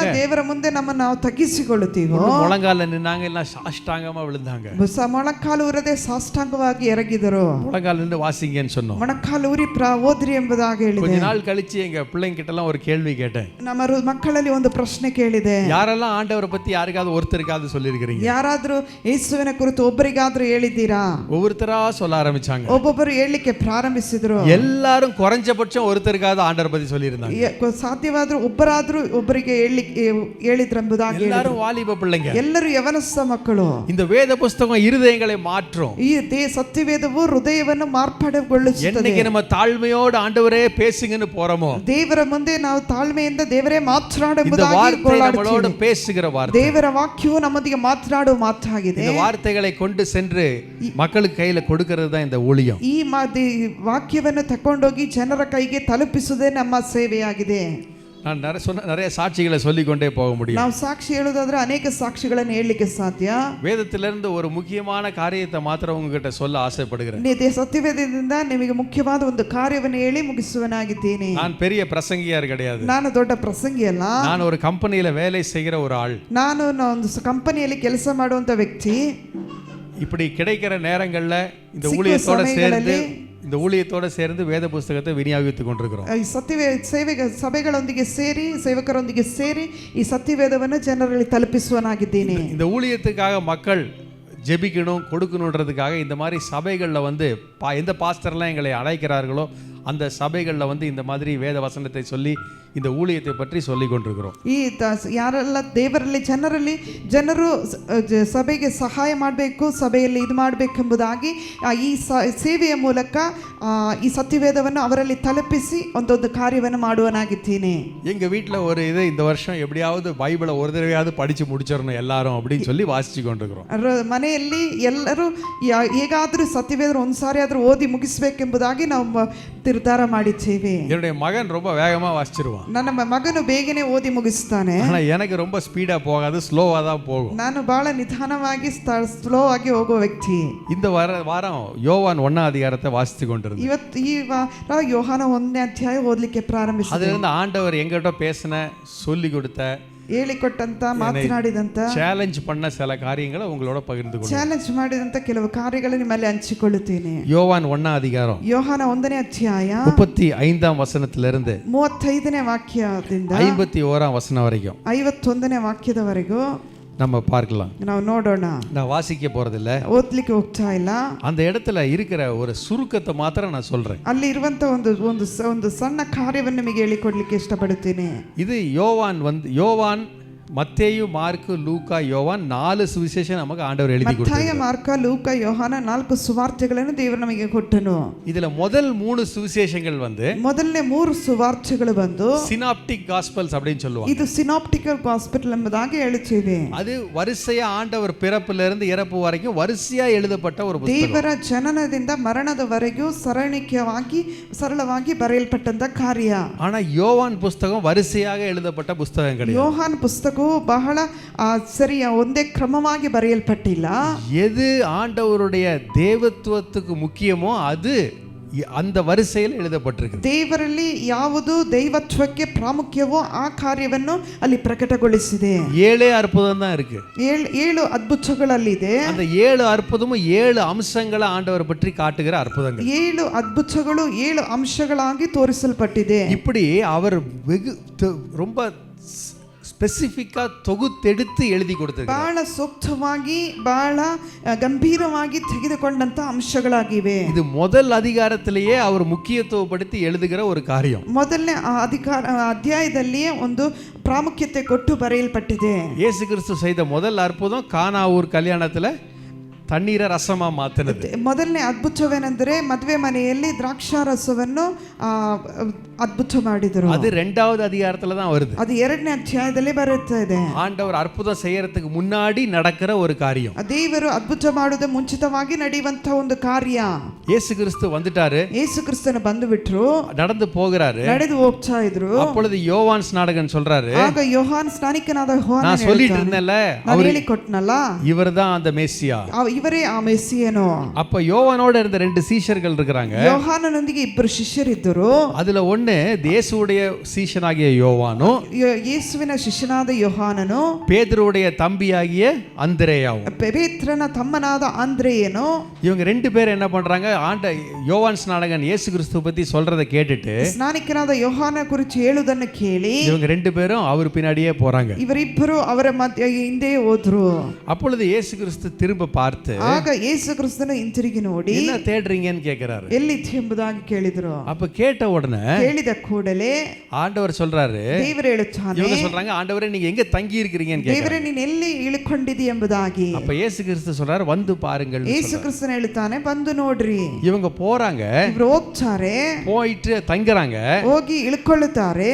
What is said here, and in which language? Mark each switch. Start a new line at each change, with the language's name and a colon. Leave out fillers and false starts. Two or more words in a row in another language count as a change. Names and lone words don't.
Kannada: ದೇವರ ಮುಂದೆ ನಮ್ಮನ್ನು ನಾವು ತಗ್ಗಿಸಿಕೊಳ್ಳುತ್ತೀವೋ
Tamil: முழங்கால நின்னாங்க, இல்ல சாஷ்டாங்கமா விழுந்தாங்க.
Kannada: ಮೊಣಕಾಲು ಊರದೆ ಸಾಷ್ಟಾಂಗವಾಗಿ ಎರಗಿದರು.
Tamil: முழங்கால நின்று வாசிங்கன்னு சொன்னோம்.
Kannada: ಮೊಣಕಾಲು ಊರಿ ಓದ್ರಿ ಎಂಬುದಾಗಿ ಹೇಳಿದೆ.
Tamil: கொஞ்ச நாள் கழிச்சு எங்க பிள்ளைங்க கிட்ட எல்லாம் ஒரு கேள்வி கேட்டேன்.
Kannada: ನಮ್ಮ ಮಕ್ಕಳಲ್ಲಿ ಒಂದು ಪ್ರಶ್ನೆ ಕೇಳಿದೆ.
Tamil: யாரெல்லாம் ஆண்டவரை பத்தி யாருக்காவது ஒருத்தருக்காவது சொல்லியிருக்கிறீங்க?
Kannada: ಯಾರಾದ್ರೂ ಯೇಸುವಿನ ಕುರಿತು ಒಬ್ಬರಿಗಾದ್ರೂ ಹೇಳಿದ್ದೀರಾ?
Tamil: ஒவ்வொருத்தரா சொல்ல ஆரம்பிச்சாங்க.
Kannada: ಒಬ್ಬೊಬ್ಬರು ಹೇಳಲಿಕ್ಕೆ ಪ್ರಾರಂಭಿಸಿದ್ರು.
Tamil: எல்லாரும் குறைஞ்சபட்சம் ஒருத்தருக்காவது ஆண்டவரை பத்தி சொல்லியிருந்தாங்க.
Kannada: ಸಾಧ್ಯವಾದ್ರೂ ಒಬ್ಬರಾದ್ರೂ ಒಬ್ಬರಿಗೆ ಹೇಳಿದ್ರೆಂಬುದಾಗಿ
Tamil: எல்லாரும் வாலிப பிள்ளைங்க,
Kannada: ಎಲ್ಲರೂ ಯವನಸ್ಥ ಮಕ್ಕಳು.
Tamil: இந்த வேத புஸ்தகம் இருதயங்களை மாற்றும்.
Kannada: ಈ ಸತ್ಯವೇದವು ಹೃದಯವನ್ನು ಮಾರ್ಪಾಡುಗೊಳಿಸುತ್ತದೆ.
Tamil: என்னைக்கு நம்ம தாழ்மையோடு ஆண்டவரே பேசுங்கன்னு போறோமோ,
Kannada: ದೇವರ ಮುಂದೆ ನಾವು ತಾಳ್ಮೆಯಿಂದ ದೇವರೇ ಮಾತನಾಡು
Tamil: இந்த வார்த்தை நம்மளோட பேசுகிற வார்த்தை.
Kannada: ದೇವರ ವಾಕ್ಯವು ನಮ್ಮೊಂದಿಗೆ ಮಾತನಾಡುವ ಮಾತಾಗಿದೆ.
Tamil: இந்த வார்த்தைகளை கொண்டு சென்று மக்களுக்கு கையில கொடுக்கிறது தான் இந்த ஊழியம்.
Kannada: ಈ ವಾಕ್ಯವನ್ನು ತಕೊಂಡೋಗಿ ಜನರ ಕೈಗೆ ತಲುಪಿಸುವುದೇ ನಮ್ಮ ಸೇವೆಯಾಗಿದೆ.
Tamil: நான் நிறைய சாட்சிகளை சொல்லிக்கொண்டே போக முடியும்.
Kannada: ನಾವು ಸಾಕ್ಷಿ ಹೇಳುವುದಾದ್ರೆ ಅನೇಕ ಸಾಕ್ಷಿಗಳನ್ನು ಹೇಳಲಿಕ್ಕೆ ಸಾಧ್ಯ.
Tamil: வேதத்திலிருந்து ஒரு முக்கியமான காரியத்தை மாத்திரம் உங்ககிட்ட சொல்ல ஆசைப்படுகிறேன்.
Kannada: ಸತ್ಯವೇದದಿಂದ ನಿಮಗೆ ಮುಖ್ಯವಾದ ಒಂದು ಕಾರ್ಯವನ್ನು ಹೇಳಿ ಮುಗಿಸುವನಾಗಿದ್ದೇನೆ.
Tamil: நான் பெரிய பிரசங்கியார் கிடையாது.
Kannada: ನಾನು ದೊಡ್ಡ ಪ್ರಸಂಗಿ ಅಲ್ಲ.
Tamil: நான் ஒரு கம்பெனியில வேலை செய்கிற ஒரு ஆள்.
Kannada: ನಾನು ಒಂದು ಕಂಪನಿಯಲ್ಲಿ ಕೆಲಸ ಮಾಡುವಂತ ವ್ಯಕ್ತಿ.
Tamil: இப்படி கிடைக்கிற நேரங்கள்ல இந்த ஊழியத்தோட சேர்ந்து வேத புஸ்தகத்தை விநியோகித்துக் கொண்டிருக்கிறோம்.
Kannada: ಸಭೆಗಳೊಂದಿಗೆ ಸೇರಿ ಸೇವಕರೊಂದಿಗೆ ಸೇರಿ ಈ ಸತ್ಯವೇದವನ್ನು ಜನರಲ್ಲಿ ತಲುಪಿಸುವನಾಗಿದ್ದೇನೆ.
Tamil: இந்த ஊழியத்துக்காக மக்கள் ஜெபிக்கணும் கொடுக்கணுன்றதுக்காக இந்த மாதிரி சபைகளில் வந்து எந்த பாஸ்டர்லாம் எங்களை அழைக்கிறார்களோ அந்த சபைகளில் வந்து இந்த மாதிரி வேத வசனத்தை சொல்லி இந்த ஊழியத்தை பற்றி சொல்லி கொண்டிருக்கிறோம்.
Kannada: ಈ ಯಾರೆಲ್ಲ ದೇವರಲ್ಲಿ ಜನರು ಸಭೆಗೆ ಸಹಾಯ ಮಾಡಬೇಕು, ಸಭೆಯಲ್ಲಿ ಇದು ಮಾಡಬೇಕೆಂಬುದಾಗಿ ಈ ಸೇವೆಯ ಮೂಲಕ ಈ ಸತ್ಯವೇದವನ್ನು ಅವರಲ್ಲಿ ತಲುಪಿಸಿ ಒಂದೊಂದು ಕಾರ್ಯವನ್ನು ಮಾಡುವನಾಗಿದ್ದೇನೆ.
Tamil: எங்க வீட்டில் ஒரு இது இந்த வருஷம் எப்படியாவது பைபிளை ஒரு தடவையாவது படிச்சு முடிச்சிடணும் எல்லாரும் அப்படின்னு சொல்லி வாசிச்சு கொண்டிருக்கிறோம்.
Kannada: ಮನೆಯಲ್ಲಿ ಎಲ್ಲರೂ ಹೇಗಾದರೂ ಸತ್ಯವೇದ ಒಂದ್ಸಾರಿ ಆದ್ರೂ ಓದಿ ಮುಗಿಸ್ಬೇಕೆಂಬುದಾಗಿ ನಾವು ನಿರ್ಧಾರ ಮಾಡಿದ್ದೇವೆ.
Tamil: என்னுடைய மகன் ரொம்ப வேகமா வாசிச்சிருவான்.
Kannada: ನನ್ನ ಮಗನು ಬೇಗನೆ ಓದಿ ಮುಗಿಸ್ತಾನೆ.
Tamil: ஆனா எனக்கு ரொம்ப ஸ்பீடா போகாது, ஸ்லோவா தான் போகும்.
Kannada: ನಾನು ಬಹಳ ನಿಧಾನವಾಗಿ ಸ್ಲೋ ಆಗಿ ಹೋಗುವ ವ್ಯಕ್ತಿ.
Tamil: இந்த வாரம் யோவான் 1 அதிகாரத்தை வாசித்து கொண்டிருந்தேன்.
Kannada: ಇವತ್ತು ಈ ವಾರ ಯೋಹಾನ 1ನೇ ಅಧ್ಯಾಯ ಓದಲಿಕ್ಕೆ ಪ್ರಾರಂಭಿಸಿದೆ.
Tamil: அதிலிருந்து ஆண்டவர் எங்கிட்ட பேசின சொல்லி கொடுத்த
Kannada: ಹೇಳಿಕೊಟ್ಟಂತ ಮಾತನಾಡಿದಂತ
Tamil: ಚಾಲೆಂಜ್ பண்ண சில காரியங்களை உங்களோட பகிர்ந்துಕೊಳ್ಳ
Kannada: ಚಾಲೆಂಜ್ ಮಾಡಿದಂತ ಕೆಲವು ಕಾರ್ಯಗಳನ್ನು ನಿಮ್ಮಲ್ಲಿ ಹಂಚಿಕೊಳ್ಳುತ್ತೇನೆ.
Tamil: யோவான் 1 அதிகாரம்
Kannada: ಯೋಹಾನ 1ನೇ ಅಧ್ಯಾಯ
Tamil: 35ஆம் வசனத்திலிருந்து
Kannada: 35ನೇ ವಾಕ್ಯದಿಂದ
Tamil: 51ஆம் வசனம் வரைக்கும்
Kannada: 51ನೇ ವಾಕ್ಯದವರೆಗೂ
Tamil: நம்ம பார்க்கலாம்.
Kannada: ನಾವು ನೋಡೋಣ.
Tamil: நான் வாசிக்க போறதில்ல,
Kannada: ಓದ್ಲಿಕ್ಕೆ ಹೋಗ್ತಾ ಇಲ್ಲ.
Tamil: அந்த இடத்துல இருக்கிற ஒரு சுருக்கத்தை மாத்திரம் நான் சொல்றேன்.
Kannada: ಅಲ್ಲಿ ಇರುವಂತ ಒಂದು ಸಣ್ಣ ಕಾರ್ಯವನ್ನು ನಿಮಗೆ ಹೇಳಿಕೊಡ್ಲಿಕ್ಕೆ ಇಷ್ಟಪಡುತ್ತೇನೆ.
Tamil: இது யோவான் மத்தேயு மார்க்கு லூக்கா யோவான் 4 சுவிசேஷம் நமக்கு ஆண்டவர் எழுதி கொடுத்தார்.
Kannada: மத்தேயு மார்ಕ ಲೂಕ ಯೋಹಾನ 4 ಸುವಾರ್ತೆಗಳನ್ನು ದೇವರು ನಮಗೆ ಕೊಟ್ಟನು.
Tamil: இதுல முதல் 3 சுவிசேஷங்கள் வந்து
Kannada: ಮೊದಲನೇ 3 ಸುವಾರ್ತೆಗಳು ಬಂದು
English: synoptic gospels
Tamil: அப்படினு சொல்லுவாங்க.
Kannada: ಇದು
English: synoptical gospel
Kannada: ಎಂಬುದಾಗಿ ಹೇಳುತ್ತೇವೆ.
Tamil: அது வரிசையா ஆண்டவர் பிறப்பிலிருந்து இருந்து இறப்பு வரைக்கும் வரிசையா எழுதப்பட்ட ஒரு புத்தகம்.
Kannada: ದೇವರ ಜನನದಿಂದ ಮರಣದವರೆಗೂ ಸರಳವಾಗಿ ಬರೆಯಲ್ಪಟ್ಟಂತ ಕಾರ್ಯ.
Tamil: ஆனா யோவான் புத்தகம் வரிசையாக எழுதப்பட்ட புத்தகம் கிடையாது.
Kannada: ಯೋಹಾನ ಪುಸ್ತಕ ಬಹಳ ಸರಿಯ ಒಂದೇ ಕ್ರಮವಾಗಿ ಬರೆಯಲ್ಪಟ್ಟಿಲ್ಲ.
Tamil: எது ஆண்டவருடைய தேவத்துவத்துக்கு முக்கியமோ அது அந்த வரிசையில் எழுதப்பட்டிருக்கு.
Kannada: ದೇವರಲ್ಲಿ ಯಾವುದು ದೈವತ್ವಕ್ಕೆ ಪ್ರಾಮುಖ್ಯವೋ ಆ ಕಾರ್ಯವನ್ನು ಅಲ್ಲಿ ಪ್ರಕಟಗೊಳಿಸಿದೆ.
Tamil: 7 ಅದ್ಭುತம் தான் இருக்கு.
Kannada: 7 ಅದ್ಭುತಗಳಲ್ಲಿದೆ.
Tamil: அந்த 7 அற்புதமும் 7 அம்சங்களை ஆண்டவர் பற்றி காட்டுகிற அற்புதங்கள்.
Kannada: 7 ಅದ್ಭುತಗಳು 7 ಅಂಶಗಳಾಗಿ ತೋರಿಸಲ್ಪಟ್ಟಿದೆ.
Tamil: இப்படி அவர் ரொம்ப ஸ்பெசிஃபிக்கா தொகுத்தெடுத்து எழுதி கொடுத்திருக்கிறார்.
Kannada: ಬಹಳ ಸೂಕ್ತವಾಗಿ ಬಹಳ ಗಂಭೀರವಾಗಿ ತೆಗೆದುಕೊಂಡಂತ ಅಂಶಗಳಾಗಿವೆ.
Tamil: இது முதல் அதிகாரத்திலேயே அவர் முக்கியத்துவப்படுத்தி எழுதுகிற ஒரு காரியம்.
Kannada: ಮೊದಲನೇ ಅಧ್ಯಾಯದಲ್ಲಿಯೇ ಒಂದು ಪ್ರಾಮುಖ್ಯತೆ ಕೊಟ್ಟು ಬರೆಯಲ್ಪಟ್ಟಿದೆ.
Tamil: இயேசு கிறிஸ்து செய்த முதல் அற்புதம் கானா ஊர் கல்யாணத்துல தண்ணீர ரசமா மாத்தினது.
Kannada: ಮೊದಲನೇ ಅದ್ಭುತವೇನೆಂದರೆ ಮದುವೆ ಮನೆಯಲ್ಲಿ ದ್ರಾಕ್ಷಾರಸವನ್ನು ಅದ್ಭುತ ಮಾಡಿದರು.
Tamil: அது இரண்டாவது அதிகாரத்துல தான் வருது.
Kannada: ಅದು ಎರಡನೇ ಅಧ್ಯಾಯದಲ್ಲಿ ಬರುತ್ತಾ ಇದೆ.
Tamil: ஆண்டவர் அற்புதம் செய்யறதுக்கு முன்னாடி நடக்கிற ஒரு காரியம்.
Kannada: ದೇವರು ಅದ್ಭುತ ಮಾಡುವುದಕ್ಕೆ ಮುಂಚಿತವಾಗಿ ನಡೆಯುವಂತ ಒಂದು ಕಾರ್ಯ.
Tamil: இயேசு கிறிஸ்து வந்துட்டாரு.
Kannada: ಯೇಸು ಕ್ರಿಸ್ತನು ಬಂದು ಬಿಟ್ರು.
Tamil: நடந்து போகிறாரு.
Kannada: ನಡೆದು ಹೋಗ್ತಾ ಇದ್ರು.
Tamil: அப்பொழுது யோவான் ஸ்நானகன் சொல்றாரு,
Kannada: ಆಗ ಯೋಹಾನ್ ಸ್ನಾನಿಕನಾದ ಯೋಹಾನ
Tamil: நான் சொல்லிட்டு இருந்தேன்ல,
Kannada: ನಾನು ಹೇಳಿ ಕೊಟ್ಟನಲ್ಲ,
Tamil: இவர்தான் அந்த மெசியா,
Kannada: ಇವರೇ ಆ ಮೆಸ್ಸಿಯನು.
Tamil: அப்ப யோவானோட இருந்த ரெண்டு சீஷர்கள் இருக்காங்க.
Kannada: ಯೋಹಾನನೊಂದಿಗೆ ಇಬ್ಬರು ಶಿಷ್ಯರಿದ್ದರು.
Tamil: அதுல ஒண்ணு இயேசுவுடைய சீஷனாகிய யோவானு,
Kannada: ಯೇಸುವಿನ ಶಿಷ್ಯನಾದ ಯೋಹಾನನು,
Tamil: பேதுருவுடைய தம்பியாகிய அந்திரேயாவும்,
Kannada: ಪೇತ್ರನ ತಮ್ಮನಾದ ಆಂದ್ರೇಯನು.
Tamil: இவங்க ரெண்டு பேரும் என்ன பண்றாங்க, யோவான் ஸ்நானகன் இயேசு கிறிஸ்துவை பத்தி சொல்றதை கேட்டுட்டு,
Kannada: ಸ್ನಾನಿಕನಾದ ಯೋಹಾನ ಕುರಿತು ಹೇಳುವುದನ್ನು ಕೇಳಿ
Tamil: இவங்க ரெண்டு பேரும் அவர் பின்னாடியே போறாங்க.
Kannada: ಇವರಿಬ್ಬರು ಅವರ ಹಿಂದೆ ಹೋದ್ರು.
Tamil: அப்பொழுது இயேசு கிறிஸ்து திரும்ப பார்த்து,
Kannada: ಆಗ ಯೇಸು ಕ್ರಿಸ್ತನು ಹಿಂತಿರುಗಿ ನೋಡಿ,
Tamil: என்ன தேடுறீங்கன்னு கேக்குறாரு.
Kannada: ಎಲ್ಲಿದೆ ಎಂಬುದಾಗಿ ಕೇಳಿದ್ರು.
Tamil: அப்ப கேட்ட உடனே,
Kannada: ಕೇಳಿದ ಕೂಡಲೇ
Tamil: ஆண்டவர் சொல்றாரு,
Kannada: ದೇವರು ಹೇಳುತ್ತಾನೆ,
Tamil: இவங்க சொல்றாங்க, ஆண்டவரே நீங்க எங்க தங்கி இருக்கீங்கன்னு கேக்குறாரு.
Kannada: ದೇವರೇ ನೀನು ಎಲ್ಲಿ ಇಳಿಕೊಂಡಿದಿ ಎಂಬುದಾಗಿ.
Tamil: அப்ப இயேசு கிறிஸ்து சொல்றாரு, வந்து பாருங்கள்.
Kannada: ಯೇಸು ಕ್ರಿಸ್ತನು ಹೇಳುತ್ತಾನೆ, ಬಂದು ನೋಡ್ರಿ.
Tamil: இவங்க போறாங்க,
Kannada: ಇವರು ಹೋಗ್ತಾರೆ,
Tamil: போயிட்டு தங்குறாங்க,
Kannada: ಹೋಗಿ ಇಳ್ಕೊಳ್ಳುತ್ತಾರೆ.